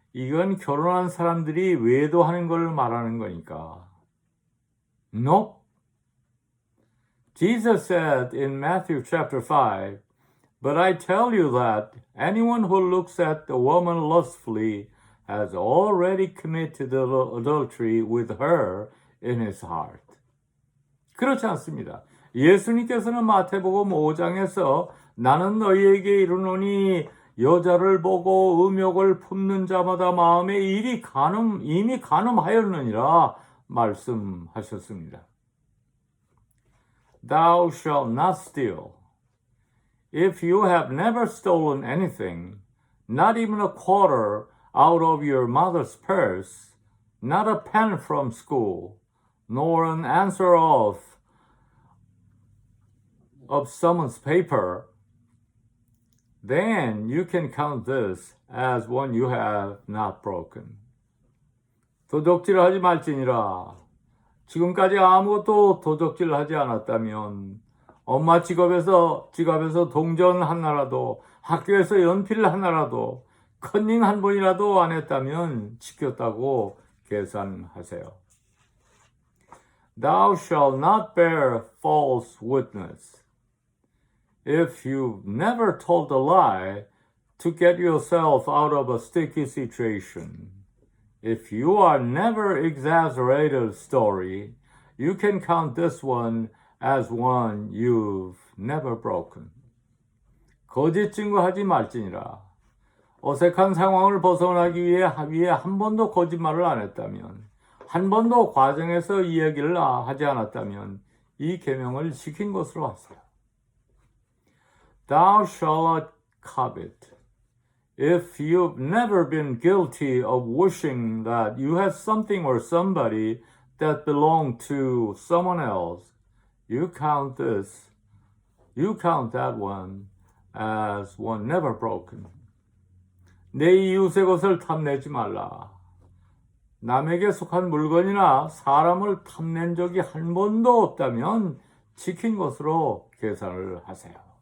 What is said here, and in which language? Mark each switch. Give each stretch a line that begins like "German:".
Korean: 이건 결혼한 사람들이 외도하는 걸 말하는 거니까.
English: Nope. Jesus said in Matthew chapter 5, But I tell you that anyone who looks at a woman lustfully has already committed adultery with her in his heart.
Korean: 그렇지 않습니다. 예수님께서는 마태복음 5장에서 나는 너희에게 이르노니 여자를 보고 음욕을 품는 자마다 마음에 이미 간음하였느니라 말씀하셨습니다.
English: Thou shalt not steal. If you have never stolen anything, not even a quarter out of your mother's purse, not a pen from school, nor an answer of someone's paper, then you can count this as one you have not broken.
Korean: 도적질하지 말지니라. 지금까지 아무것도 도적질하지 않았다면 엄마 지갑에서 동전 하나라도 학교에서 연필 하나라도 컨닝 한 번이라도 안 했다면 지켰다고 계산하세요.
English: Thou shalt not bear false witness. If you've never told a lie to get yourself out of a sticky situation, if you are never exaggerated a story, you can count this one as one you've never broken.
Korean: 거짓 증거하지 말지니라. 어색한 상황을 벗어나기 위해 한 번도 거짓말을 안 했다면, 한 번도 과정에서 이야기를 하지 않았다면 이 계명을 지킨 것으로 하세요.
English: Thou shalt not covet. If you've never been guilty of wishing that you had something or somebody that belonged to someone else, you count that one as one never broken.
Korean: 내 이웃의 것을 탐내지 말라. 남에게 속한 물건이나 사람을 탐낸 적이 한 번도 없다면 지킨 것으로 계산을 하세요.